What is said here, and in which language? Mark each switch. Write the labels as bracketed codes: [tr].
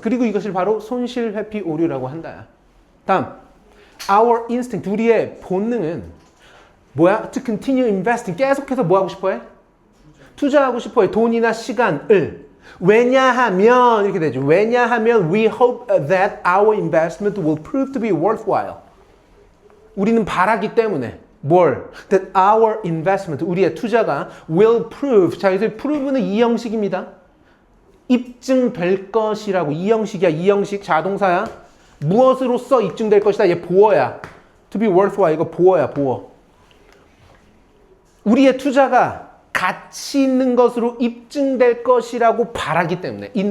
[ko] 그리고 이것을 바로 손실회피 오류라고 한다. 다음, [en] our instinct, [ko] 우리의 본능은 뭐야? [en] To continue investing. [ko] 계속해서 뭐 하고 싶어해? 투자하고 싶어해. 돈이나 시간을. 왜냐하면 이렇게 되죠. 왜냐하면 [en] we hope that our investment will prove to be worthwhile. [ko] 우리는 바라기 때문에. 뭘? [en] That our investment, [ko] 우리의 투자가 [en] will prove. [ko] 자, 여기서 prove는 이 형식입니다. 입증될 것이라고. 이 형식이야. 이 형식 자동사야. 무엇으로써 입증될 것이다. 얘 보어야. [en] To be worthwhile. [ko] 이거 보어야. 보어. 우리의 투자가 가치 있는 것으로 입증될 것이라고 바라기 때문에.